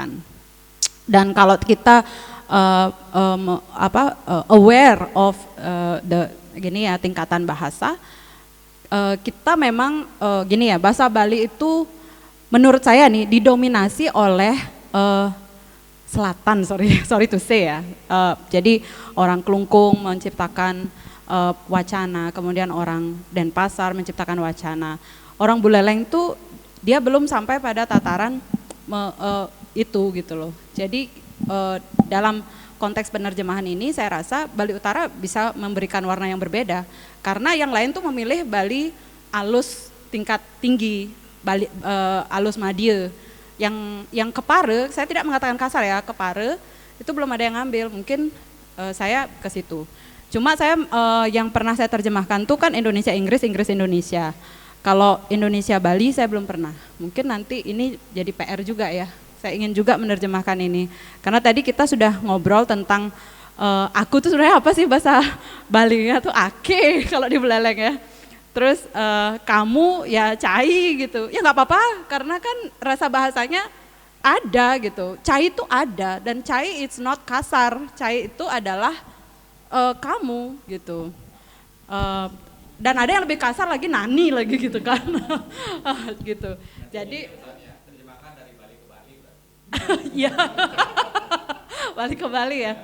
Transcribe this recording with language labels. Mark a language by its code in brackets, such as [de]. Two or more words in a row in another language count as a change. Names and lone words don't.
[id] Dan kalau kita [en] aware of [id] tingkatan bahasa, kita memang bahasa Bali itu menurut saya nih didominasi oleh selatan, [en] sorry to say ya. [id] Jadi orang Klungkung menciptakan wacana, kemudian orang Denpasar menciptakan wacana. Orang Buleleng tuh dia belum sampai pada tataran itu gitu loh. Jadi dalam konteks penerjemahan ini saya rasa Bali Utara bisa memberikan warna yang berbeda, karena yang lain tuh memilih Bali alus tingkat tinggi, Bali alus madie. Yang kepare, saya tidak mengatakan kasar ya, kepare itu belum ada yang ngambil, mungkin saya ke situ. Cuma saya yang pernah saya terjemahkan tuh kan Indonesia Inggris, Inggris Indonesia. Kalau Indonesia Bali saya belum pernah. Mungkin nanti ini jadi PR juga ya. Saya ingin juga menerjemahkan ini. Karena tadi kita sudah ngobrol tentang aku tuh sebenarnya apa sih bahasa Balinya tuh ake kalau di Buleleng ya. Terus kamu ya cai gitu. Ya nggak apa-apa karena kan rasa bahasanya ada gitu. Cai itu ada dan cai [en] it's not [id] kasar. Cai itu adalah kamu gitu, dan ada yang lebih kasar lagi nani lagi gitu kan, gitu. Jadi terjemahkan dari Bali ke Bali, ya, Bali ke Bali ya.